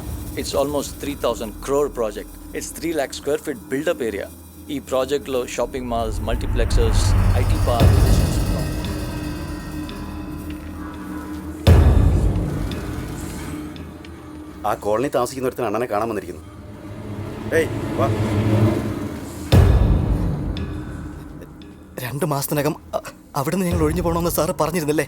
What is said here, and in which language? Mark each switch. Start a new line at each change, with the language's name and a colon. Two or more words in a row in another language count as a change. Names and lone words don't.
English: It's almost 3,000 crore project. It's 3 lakh square feet build-up area.
Telugu: ఈ ప్రాజెక్ట్లో
English: shopping malls,
Telugu: మల్టీప్లెక్సెస్,
English: IT park.
Malayalam: ആ കോളനി താമസിക്കുന്നൊരുത്തിന് അണ്ണനെ കാണാൻ വന്നിരിക്കുന്നു. ഏയ് വാ. 2 മാസത്തിനകം അവിടുന്ന് ഞങ്ങൾ ഒഴിഞ്ഞു പോകണമെന്ന് സാറ് പറഞ്ഞിരുന്നില്ലേ?